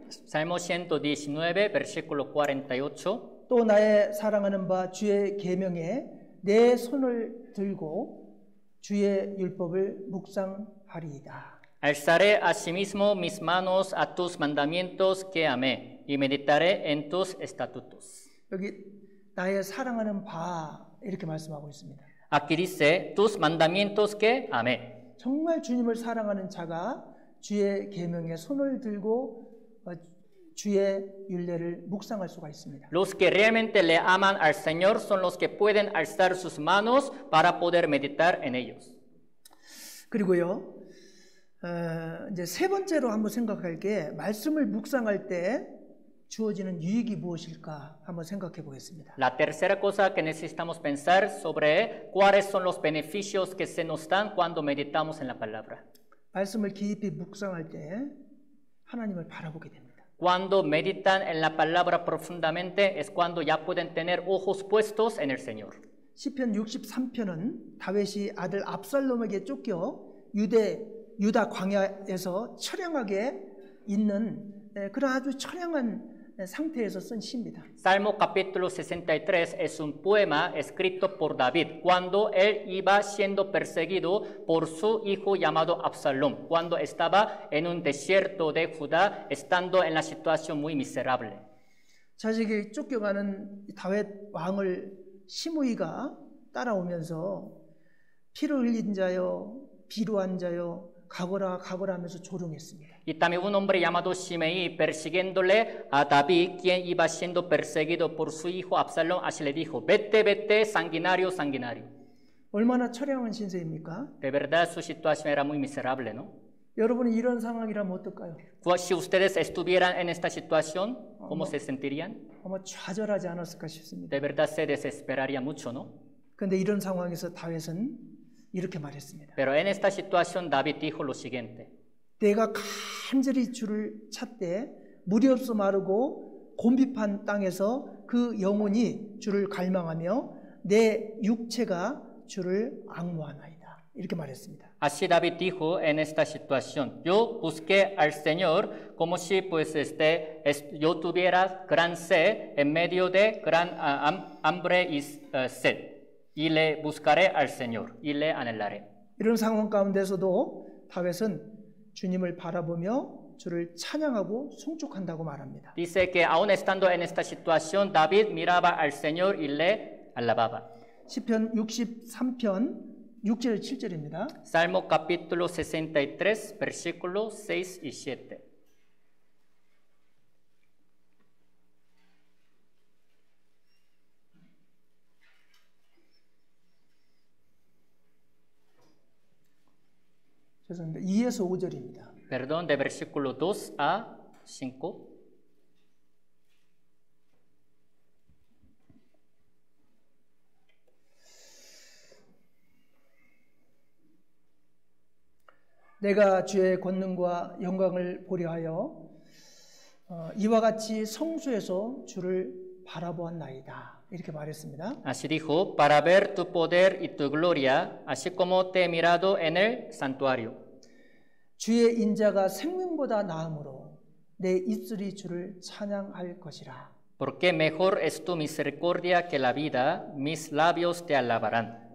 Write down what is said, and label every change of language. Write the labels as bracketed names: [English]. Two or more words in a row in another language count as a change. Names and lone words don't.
[Spanish] Salmo 119, versículo 48. [Korean] 또 나의 사랑하는 바 주의 계명에 내 손을 들고 주의 율법을 묵상하리이다. [Spanish] Alzaré asimismo mis manos a tus mandamientos que amé y meditaré en tus estatutos. [Korean] 여기 나의 사랑하는 바 이렇게 말씀하고 있습니다. [Spanish] Aquí dice tus mandamientos que amé. [Korean] 정말 주님을 사랑하는 자가 주의 계명에 손을 들고 주의 율례를 묵상할 수가 있습니다. [Spanish] Los que realmente le aman al Señor son los que pueden alzar sus manos para poder meditar en ellos. [Korean] 그리고요, 이제 세 번째로 한번 생각할 게 말씀을 묵상할 때 주어지는 유익이 무엇일까 한번 생각해 보겠습니다. [Spanish] La tercera cosa que necesitamos pensar sobre cuáles son los beneficios que se nos dan cuando meditamos en la palabra. [Korean] 말씀을 깊이 묵상할 때 하나님을 바라보게 됩니다. [Spanish] Cuando meditan en la palabra profundamente es cuando ya pueden tener ojos puestos en el Señor. [Korean] 시편 63편은 다윗이 아들 압살롬에게 쫓겨 유다 광야에서 처량하게 있는 그런 아주 처량한 상태에서 쓴 시입니다. [Spanish] Salmo capítulo 63 es un poema escrito por David cuando él iba siendo perseguido por su hijo llamado Absalom, cuando estaba en un desierto de Judá, estando en la situación muy miserable. [Korean] 자식이 쫓겨가는 다윗 왕을 시므이가 따라오면서 피를 흘린 자여 비루한 자여 가거라 가거라 하면서 조롱했습니다. [Spanish] Y también un hombre llamado Shimei persiguiéndole a David, quien iba siendo perseguido por su hijo Absalom, así le dijo, vete, vete, sanguinario, sanguinario. [Korean] 얼마나 처량한 신세입니까? [Spanish] De verdad su situación era muy miserable, ¿no? [Korean] 여러분이 이런 상황이라면 어떨까요? [Spanish] Si ustedes estuvieran en esta situación, ¿cómo se sentirían? [Korean] 아마 좌절하지 않았을까 싶습니다. [Spanish] De verdad se desesperaría mucho, ¿no? [Korean] 그런데 이런 상황에서 다윗은 이렇게 말했습니다. [Spanish] Pero en esta situación David dijo lo siguiente. [Korean] 내가 간절히 주를 찾되 물이 없어 마르고 곤비판 땅에서 그 영혼이 주를 갈망하며 내 육체가 주를 앙모하나이다. 이렇게 말했습니다. [Spanish] Así David dijo en esta situación, yo busqué al Señor como si pues yo tuviera gran sed en medio de gran hambre y sed. Y le buscaré al Señor y le anhelaré. [Korean] 이런 상황 가운데서도 다윗은 주님을 바라보며 주를 찬양하고 송축한다고 말합니다. [Spanish] Dice que aún estando en esta situación, David miraba al Señor y le alababa. [Korean] 시편 63편 6절 7절입니다. [Spanish] Salmo capítulo 63, versículos 6 y 7. [Korean] 죄송합니다. 2에서 5절입니다. [Spanish] Perdón, de versículo 2 a 5. [Korean] 내가 주의 권능과 영광을 보려 하여 이와 같이 성수에서 주를 바라보았나이다. 이렇게 말했습니다. [Spanish] Así dijo, para ver tu poder y tu gloria, así como te he mirado en el santuario. [Korean] 주의 인자가 생명보다 나음으로 내 입술이 주를 찬양할 것이라. [Spanish] Porque mejor es tu misericordia que la vida, mis labios te alabarán.